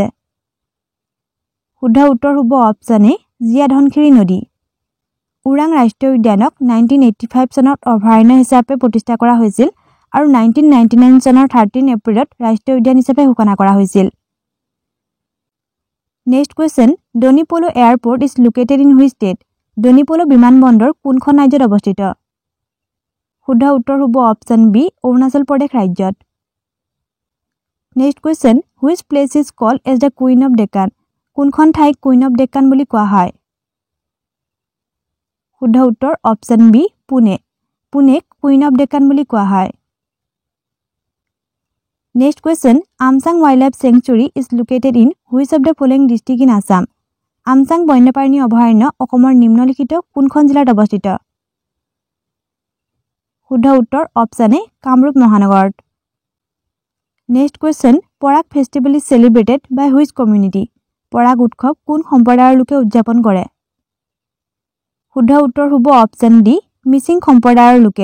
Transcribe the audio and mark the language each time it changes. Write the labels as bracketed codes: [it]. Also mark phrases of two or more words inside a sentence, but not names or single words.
[as] শুদ্ধ উত্তৰ হ'ব [en] option A [as] জীয়া ধনশিৰি নদী। ওৰাং ৰাষ্ট্ৰীয় উদ্যানক 1985 চনত অভয়াৰণ্য হিচাপে প্ৰতিষ্ঠা কৰা হৈছিল আৰু 1999 চনৰ 13 এপ্ৰিলত ৰাষ্ট্ৰীয় উদ্যান হিচাপে ঘোষণা কৰা হৈছিল। [en] next question, Donyi Polo airport is located in which state? [as] ডনিপ'লো বিমানবন্দৰ কোনখন ৰাজ্যত অৱস্থিত? শুদ্ধ উত্তৰ হ'ব [en] option B [as] অৰুণাচল প্ৰদেশ ৰাজ্যত। [en] next question, which place is called as the Queen of Deccan? [as] কোনখন ঠাইক [en] Queen of Deccan [as] বুলি কোৱা হয়? শুদ্ধ উত্তৰ [en] option B [as] পুনে। [en] পুনেক Queen of Deccan [as] বুলি কোৱা হয়। [en] next question, Amchang wildlife sanctuary is located in which of the following district in Assam? [as] আমচাং বন্যপ্ৰাণী অভয়াৰণ্য অসমৰ নিম্নলিখিত কোনখন জিলাত অৱস্থিত? শুদ্ধ উত্তৰ [en] option A [as] কামৰূপ মহানগৰত। [en] next question, Porag festival is celebrated by which community? [as] পৰাগ উৎসৱ কোন সম্প্ৰদায়ৰ লোকে উদযাপন কৰে? শুদ্ধ উত্তৰ হ'ব [en] option D [as] মিচিং সম্প্ৰদায়ৰ লোকে।